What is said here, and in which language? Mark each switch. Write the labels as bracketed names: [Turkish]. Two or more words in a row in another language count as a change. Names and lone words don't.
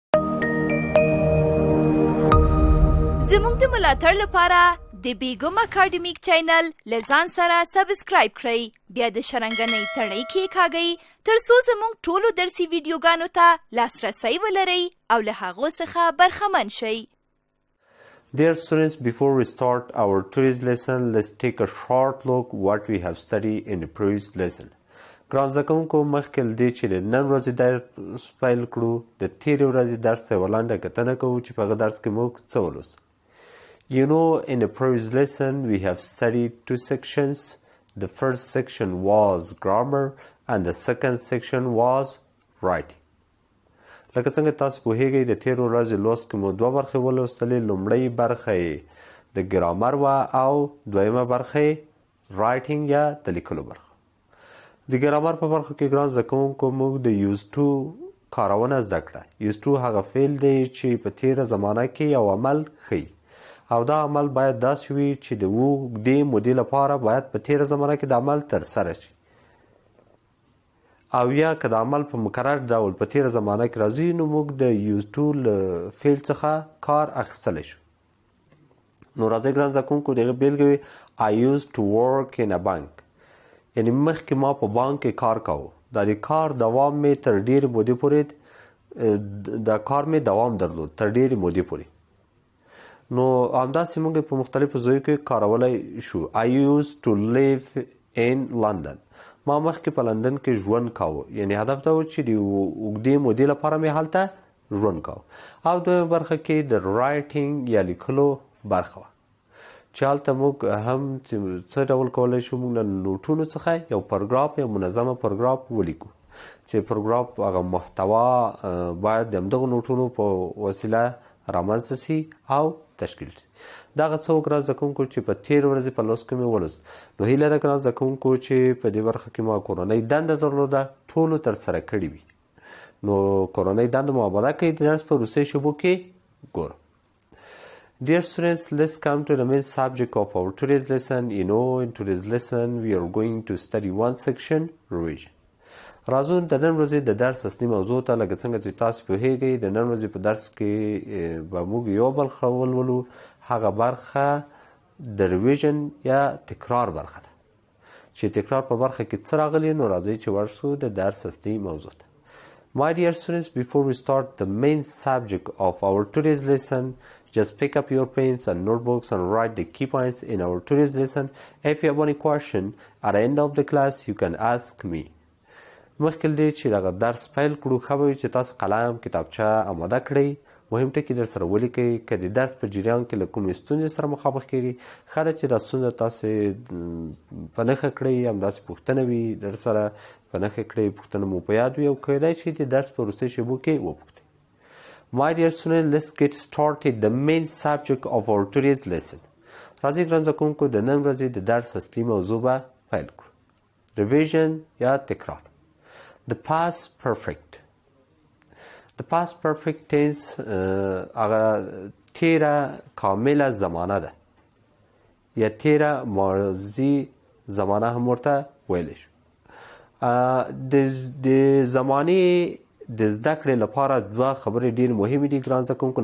[Pashto] زموږ د ملاتړ لپاره د بیګم اکاډمیک چینل له ځان سره سبسکرایب کړئ، بیا د شرنګنۍ تڼۍ کېکاږئ تر څو زموږ ټولو درسي ویډیوګانو ته لاسرسی ولرئ او له هغو څخه برخمن شئ. [English] Dear students, before we start our today's lesson, let's take a short look what we have studied in the previous lesson. [Pashto] ګران زده کوونکو مخکې له دې چې د نن ورځې درس پیل کړو د تېرې ورځې درس یوه لنډه کتنه کوو چې په هغه درس کې موږ څه ولوست. [English] You know, in the previous lesson, we have studied two sections. The first section was grammar and the second section was writing. [Pashto] لکه څنګه تاسو پوهیږئ د تېرو ورځې لوست کې مو دوه برخې ولوستلې. لومړۍ برخه یې د ګرامر وه او دویمه برخه یې رایټینګ یا د لیکلو برخه. د ګرامر په برخه کې ګران زده کوونکو موږ د [English] used to [Pashto] کارونه زده کړه. [English] used to [Pashto] هغه فعل دی چې په تېره زمانه کې یو عمل ښیي او دا عمل باید داسې وي چې د اوږدې مودې لپاره باید په تېره زمانه کې د عمل ترسره شي او یا که د عمل په مکرر ډول په تېره زمانه کې راځي نو موږ د [English] used to [Pashto] له فعل څخه کار اخیستلی شو. نو راځئ ګران زده کوونکو د هغې بېلګه وي [English] I used to work in a bank. [Pashto] یعنې مخکې ما په بانک کې کار کوو. دا د کار دوام مې تر ډېرې مودې پورې درلود تر ډېرې مودې پورې. نو همداسې موږ په مختلفو ځایو کې کارولی شو. [English] I used to live in London. [Pashto] ما مخکې په لندن کې ژوند کاوه. یعنې هدف دا و چې د اوږدې مودې لپاره مې هلته ژوند کاوه. او دویمه برخه کې د رایټینګ یا لیکلو برخه وه چې هلته موږ هم څه ډول کولی شو موږ له نوټونو څخه یو پاراګراف یا منظمه پاراګراف ولیکو چې پاراګراف هغه محتوا باید د همدغو نوټونو په وسیله رامنځته سي او تشکیل شي. دغه څه ګران زده کوونکو چې په تېرې ورځې په لوست کې مې ولوست. نو هیله ده ګران زده کوونکو چې په دې برخه کې ما کورنۍ دنده درلوده ټولو ترسره کړې وي. نو کورنۍ دنده مو آماده کړئ د درس په وروستیو شیبو کې ګورو. [English] Dear students, let's come to the main subject of our today's lesson. You know, in today's lesson we are going to study one section, revision. [Pashto] راځو د نن ورځې د درس اصلي موضوع ته. لکه څنګه چې تاسو پوهیږئ د نن ورځې په درس کې به موږ یو برخه ولولو. هغه برخه د ریویژن یا تکرار برخه ده چې تکرار په برخه کې څه راغلي. نو راځئ چې ورسو د درس اصلي موضوع ته. [English] My dear students, before we start the main subject of our today's lesson, just pick up your pens and notebooks and write the key points in our today's lesson. If you have any question at the end of the class, you can ask me. [Pashto] مخکې له دې چې دغه درس پیل کړو ښه به وي چې تاسو قلم کتابچه آماده کړئ. مهم ټکي در سره ولیکئ. که د درس په جریان کې له کومې ستونزې سره مخامخ کېږئ ښه ده چې دا ستونزه تاسې په نښه کړئ. همداسې پوښتنه وي در سره په نښه کړئ، پوښتنه مو په یاد وي او کیدای شي د درس په وروستیو شیبو کې وپوښتئ. [English] My dear students, let's get started the main subject of our today's lesson. [Pashto] راځئ ګران زده کوونکو د نن ورځې د درس اصلي موضوع به پیل کړو. ریویژن یا تکرار. [English] The past perfect. The past perfect tense [Pashto] هغه تیره کامله زمانه ده یا تیره ماضي زمانه هم ورته ویلی شو. د زمانې د زده کړې لپاره دوه خبرې ډېرې مهمې دي ګران زده کوونکو.